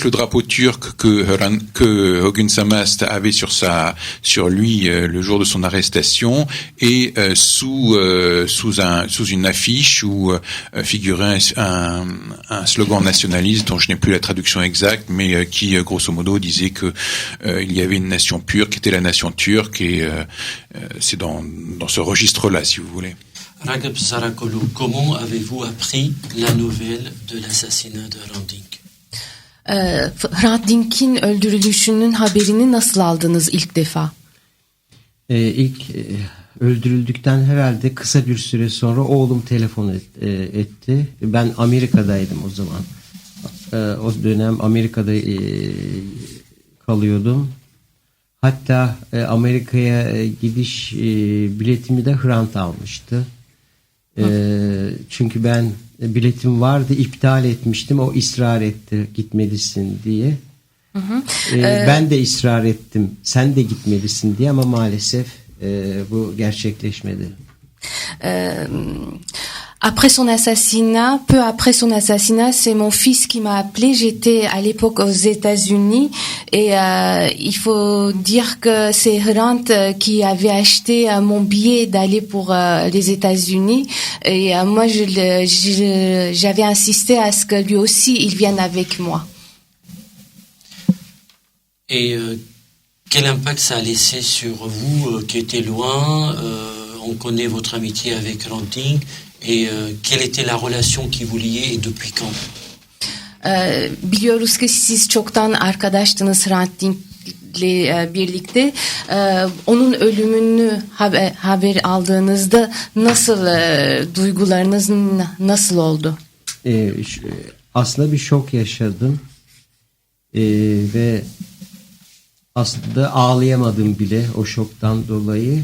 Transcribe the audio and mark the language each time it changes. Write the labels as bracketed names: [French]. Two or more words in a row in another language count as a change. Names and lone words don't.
[French] le drapeau turc que Ögün Samast avait sur lui le jour de son arrestation, et sous une affiche où figurait un slogan nationaliste dont je n'ai plus la traduction exacte, mais qui grosso modo disait que il y avait une nation pure qui était la nation turque, et c'est dans ce registre-là, si vous voulez. Ragıp Zarakolu, comment avez-vous appris la nouvelle de l'assassinat de Hrant Dink? [Turkish] Hrant Dink'in öldürülüşünün haberini nasıl aldınız ilk defa? İlk öldürüldükten herhalde kısa bir süre sonra oğlum telefon etti. Ben Amerika'daydım o zaman. O dönem Amerika'da kalıyordum. Hatta Amerika'ya gidiş biletimi de Hrant almıştı. Çünkü ben biletim vardı, iptal etmiştim. O ısrar etti gitmelisin diye. Ben de ısrar ettim. Sen de gitmelisin diye, ama maalesef bu gerçekleşmedi. [French] Peu après son assassinat, c'est mon fils qui m'a appelé. J'étais à l'époque aux États-Unis et il faut dire que c'est Hrant qui avait acheté mon billet d'aller pour les États-Unis, et moi j'avais insisté à ce que lui aussi il vienne avec moi. Et quel impact ça a laissé sur vous qui étiez loin? On connaît votre amitié avec Hrant Dink. Et quelle était la relation qui vous liait et depuis quand? [Turkish] Biliyoruz ki siz çoktan arkadaştınız Hrant Dink'le birlikte. Onun ölümünü haber aldığınızda nasıl duygularınız nasıl oldu? Aslında bir şok yaşadım ve aslında ağlayamadım bile o şoktan dolayı.